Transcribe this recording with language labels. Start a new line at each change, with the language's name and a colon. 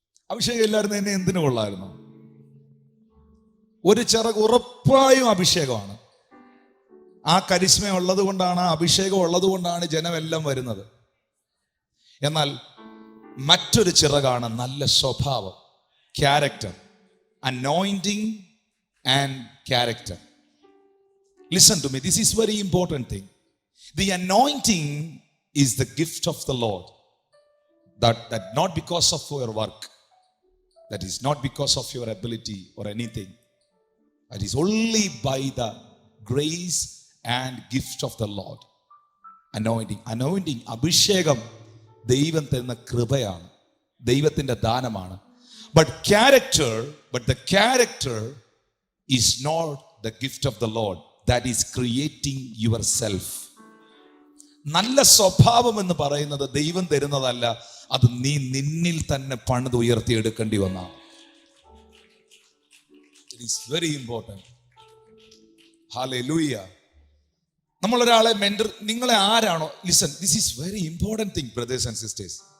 Malayalam: അഭിഷേകം ഇല്ലായിരുന്നു എന്നെ എന്തിനു കൊള്ളായിരുന്നു? ഒരു ചിറക് ഉറപ്പായും അഭിഷേകമാണ്. ആ കരിസ്മ ഉള്ളത് കൊണ്ടാണ്, ആ അഭിഷേകം ഉള്ളത് കൊണ്ടാണ് ജനമെല്ലാം വരുന്നത്. എന്നാൽ മറ്റൊരു ചിറകാണ് നല്ല സ്വഭാവം, character.
English: Anointing and character. Listen to me, this is very important thing. The anointing is the gift of the Lord. That not because of your work, that is not because of your ability or anything. That is only by the grace and gift of the Lord.
Malayalam: Anointing, അഭിഷേകം ദൈവം തരുന്ന കൃപയാണ്, ദൈവത്തിന്റെ ദാനമാണ്.
English: But the character is not the gift of the Lord. That is creating yourself.
Malayalam: നല്ല സ്വഭാവം എന്ന് പറയുന്നത് ദൈവം തരുന്നതല്ല, അത് നീ നിന്നിൽ തന്നെ പണിത് ഉയർത്തിയെടുക്കേണ്ടി വന്നാണ്.
English: It is very important. Hallelujah.
Malayalam: നമ്മളൊരാളെ mentor, നിങ്ങളെ ആരാണോ,
English: Listen, this is very important thing brothers and sisters.